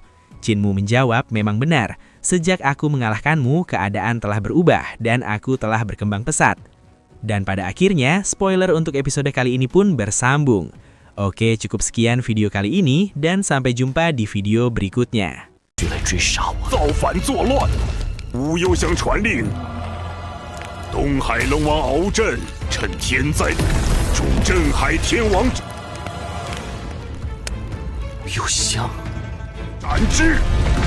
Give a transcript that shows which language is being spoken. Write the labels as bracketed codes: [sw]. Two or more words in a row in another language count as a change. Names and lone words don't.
[id] Kinmu menjawab, memang benar. Sejak aku mengalahkanmu, keadaan telah berubah dan aku telah berkembang pesat. Dan pada akhirnya, spoiler untuk episode kali ini pun bersambung. Oke, cukup sekian video kali ini dan sampai jumpa di video berikutnya. [zh] 造反作乱，吾幽香传令。东海龙王敖震趁天灾，助镇海天王幽香，斩之。